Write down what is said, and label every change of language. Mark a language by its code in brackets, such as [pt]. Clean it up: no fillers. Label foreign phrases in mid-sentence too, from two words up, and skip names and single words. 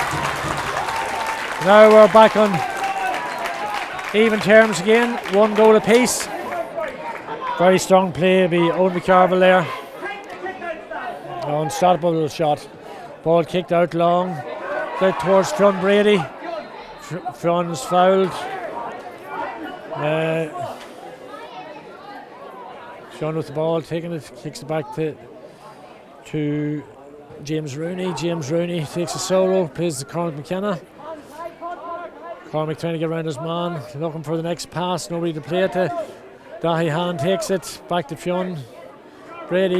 [en] Now we're back on even terms again. 1 goal apiece. Very strong play by Owen McCarville there. Unstoppable shot. Ball kicked out long, out towards Fionn Brady. Fionn's fouled. Fionn with the ball, taking it, kicks it back to James Rooney. James Rooney takes a solo, plays to Cormac McKenna. Cormac trying to get around his man, looking for the next pass, nobody to play it to. Dahi Han takes it, back to Fionn Brady.